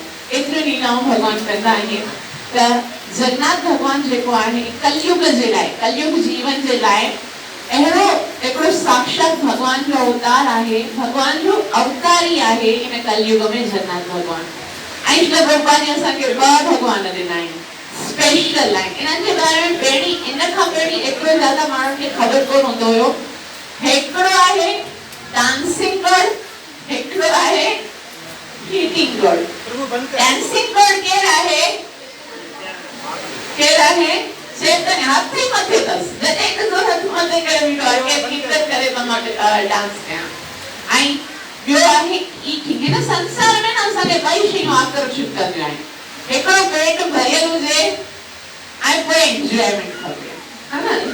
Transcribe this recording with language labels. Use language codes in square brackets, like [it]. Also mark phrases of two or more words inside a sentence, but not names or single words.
[sd] एतिरियूं लीलाऊं भगवान कंदा आहिनि। त जगन्नाथ भगवान जेको आहे कलयुग जे लाइ, कलयुग जीवन जे लाइ अहिड़ो हिकिड़ो साक्षात भगवान जो अवतार आहे, भगवान जो अवतार ई आहे इन कलयुग में जगन्नाथ भगवान। ऐं श्री प्रभुपाद जी असांखे 2 भगवान ॾिना आहिनि स्पेशल आहिनि। इन्हनि जे बारे में पहिरीं इन खां पहिरीं एतिरो ज़्यादा माण्हुनि खे ख़बर कोन हूंदो हुयो। हिकिड़ो आहे [en] dancing god, [sd] हिकिड़ो आहे [en] heating god. dancing god [sd] केरु आहे? केरु आहे? चेतन हथ ई मथे अथसि, जॾहिं हिकु दफ़ो हथ मथे करे बीठो आहे केरु कीर्तन करे त मां डांस कयां। ऐं ॿियो आहे ईटिंग। हिन संसार में न असांखे 2 शयूं आकर्षित कंदियूं आहिनि, हिकिड़ो पेट भरियल हुजे ऐं पोइ एंजॉयमेंट खपे, है न?